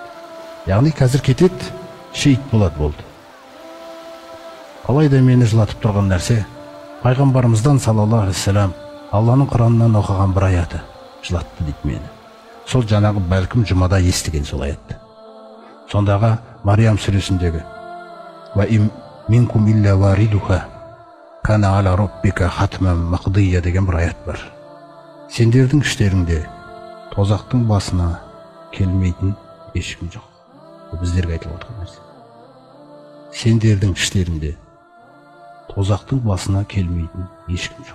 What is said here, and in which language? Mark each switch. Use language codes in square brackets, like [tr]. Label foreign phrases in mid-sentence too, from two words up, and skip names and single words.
[kk] Яғни қазір кетеді, шейіт болды. Алайда мені жылатып тұрған нәрсе пайғамбарымыздан [ar] صلى الله عليه وسلم [kk] Алланың Құранынан оқыған бір аяты жылатты дейді мені. Сол жаңағы бәлкім жұмада естіген сол аятты. Сондағы Мариям сүресіндегі [ar] «وإن منكم إلا واردها كان على ربك حتما مقضيا» [kk] деген бір аят бар. Сендердің іштеріңде тозақтың басына келмейтін ешкім жоқ. Біздерге айтылып отырған нәрсе. Сендердің іштеріңде тозақтың басына келмейтін ешкім жоқ.